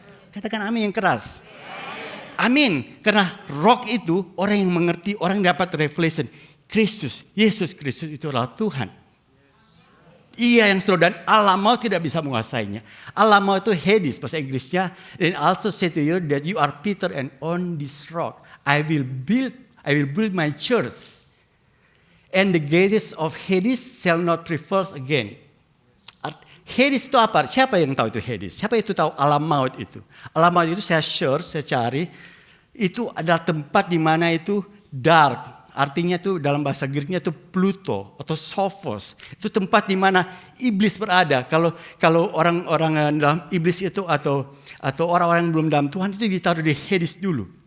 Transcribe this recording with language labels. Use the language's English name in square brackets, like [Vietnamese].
[Indonesian] Katakan amin yang keras. Amin. Karena rock itu orang yang mengerti, orang yang dapat revelation. Kristus, Yesus Kristus itu adalah Tuhan. Ia yang seluruh dan alam maut tidak bisa menguasainya. Alam maut itu Hades bahasa Inggrisnya. [English] And also say to you that you are Peter and on this rock I will build my church. And the gates of Hades shall not prevail again. [Indonesian] Hades itu apa? Siapa yang tahu itu Hades? Siapa itu tahu alam maut itu? Alam maut itu saya cari, itu adalah tempat di mana itu dark. Artinya itu dalam bahasa Greeknya itu Pluto atau Sophos. Itu tempat di mana iblis berada. Kalau orang-orang dalam iblis itu atau orang-orang yang belum dalam Tuhan itu ditaruh di Hades dulu.